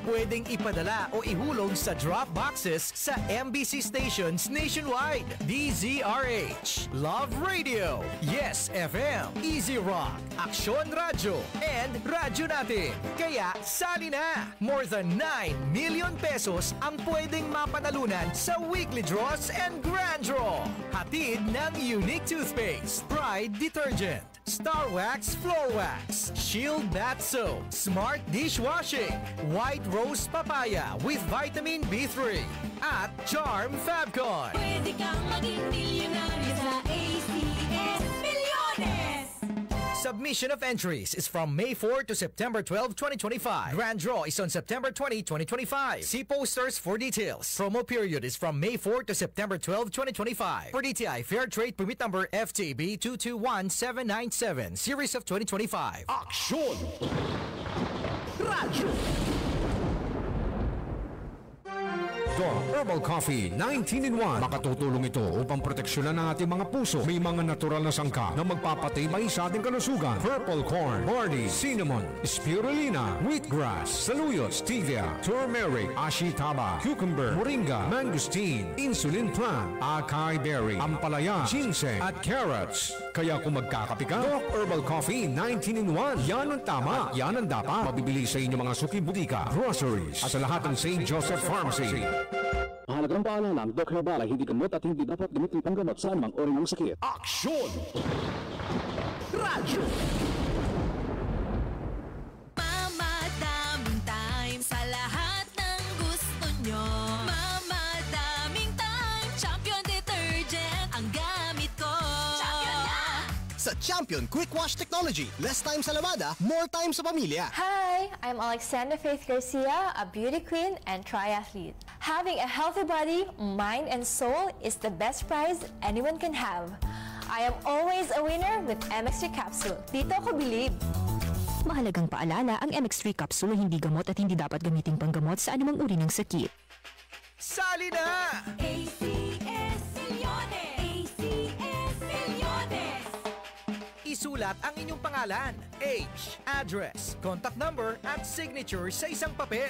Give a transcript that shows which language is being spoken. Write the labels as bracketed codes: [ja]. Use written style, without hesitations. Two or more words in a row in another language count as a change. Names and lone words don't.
[tl] Pwedeng ipadala o ihulog sa drop boxes sa MBC stations nationwide. DZRH, Love Radio, Yes FM, Easy Rock, Aksyon Radyo, and Radyo Natin. Kaya sali na! [en] More than 9 million pesos [tl] ang pwedeng mapanalunan sa [en] weekly draws and grand draw. [tl] Hatid ng Unique Toothpaste, Pride Detergent, Star Wax Floor Wax, Shield Bath Soap, Smart Dishwashing, White Rose Papaya with Vitamin B3, at Charm Fabcon. Pwede kang maging milyonaryo sa ACS Milyones! [en] Submission of entries is from May 4 to September 12, 2025. Grand draw is on September 20, 2025. See posters for details. Promo period is from May 4 to September 12, 2025. For DTI Fair Trade Permit Number FTB 221797, Series of 2025. Aksyon! Radyo! Herbal Coffee 19-in-1. [tl] Makatutulong ito upang proteksyonan ng ating mga puso. May mga natural na sangka na magpapatibay sa ating kalusugan. [en] Purple corn, barley, cinnamon, spirulina, wheatgrass, saluyot, stevia, turmeric, ashitaba, cucumber, moringa, mangosteen, insulin plant, acai berry, ampalaya, ginseng, at carrots. [tl] Kaya kung magkakape ka, Doc Herbal Coffee 19-in-1. Yan ang tama. Yan ang dapat. Mabibili sa inyong mga suki butika, groceries, at sa lahat ng St. Joseph Pharmacy. Mahalagang paalala, ang Doc Herbal ay hindi gamot at hindi dapat gamitin panggamot sa anumang uri ng sakit. Aksyon! Radyo! Mamadaming time sa lahat ng gusto nyo. Mamadaming time, Champion Detergent ang gamit ko. Champion na! Sa Champion Quick Wash Technology, [en] less time [tl] sa lavada, [en] more time [tl] sa pamilya. [en] Hi, I'm Alexandra Faith Garcia, a beauty queen and triathlete. Having a healthy body, mind, and soul is the best prize anyone can have. I am always a winner with MX3 Capsule. [tl] Dito ako believe. Mahalagang paalala, ang MX3 capsule ay hindi gamot at hindi dapat gamitin panggamot sa anumang uri ng sakit. Sali na! ACS Milyones! ACS Milyones! Isulat ang inyong pangalan, [en] age, address, contact number, [tl] at signature sa isang papel.